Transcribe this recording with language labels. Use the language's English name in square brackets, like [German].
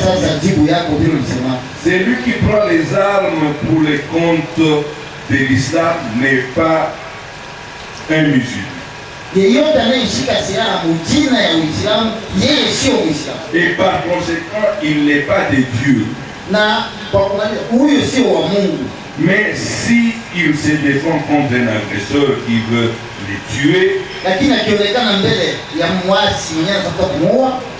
[Swahili] sasa jibu yako vile ulisema. [French] Celui qui prend les armes pour les comptes de l'islam n'est pas un musulman. [Swahili] Yeyote anayeshika silaha mjina ya Uislamu, yeye sio Muislamu. [French] Et par conséquent, il n'est pas de Dieu. [Swahili] Na kwa kuangalia huyo sio wa Mungu. [French] Mais si il se défend contre un agresseur qui veut les tuer, [Swahili] Lakini akionekana mbele ya mwasi mwenye anataka kumuua,